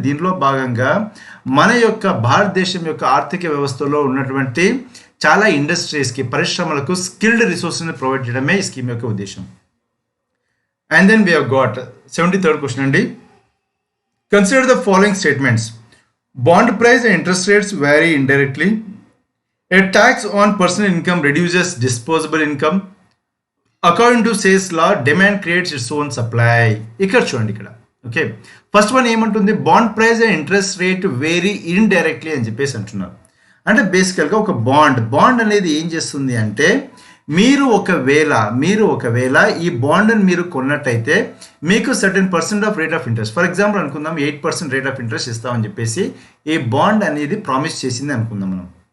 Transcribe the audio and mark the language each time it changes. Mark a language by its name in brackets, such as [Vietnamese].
[Telugu] దీనిలో భాగంగా మన యొక్క భారతదేశం యొక్క ఆర్థిక వ్యవస్థలో ఉన్నటువంటి చాలా ఇండస్ట్రీస్కి, పరిశ్రమలకు స్కిల్డ్ రిసోర్స్ని ప్రొవైడ్ చేయడమే ఈ స్కీమ్ యొక్క ఉద్దేశం. [English] And then we have got 73rd question అండి. Consider the following statements. Bond price and interest rates vary indirectly. A tax on personal income reduces disposable income. According to Say's law, demand creates its own supply. [Telugu] ఇక్కడ చూడండి ఇక్కడ. Okay, first one ఏమంటుంది? [English] bond price and interest rate vary indirectly [Telugu] అని చెప్పేసి అంటున్నారు. అంటే బేసికల్గా ఒక బాండ్ అనేది ఏం చేస్తుంది అంటే మీరు ఒకవేళ ఈ బాండ్ని మీరు కొన్నట్టయితే మీకు certain percent of rate of interest, for example అనుకుందాం 8% రేట్ ఆఫ్ ఇంట్రెస్ట్ ఇస్తామని చెప్పేసి ఈ బాండ్ అనేది ప్రామిస్ చేసింది అనుకుందాం మనం.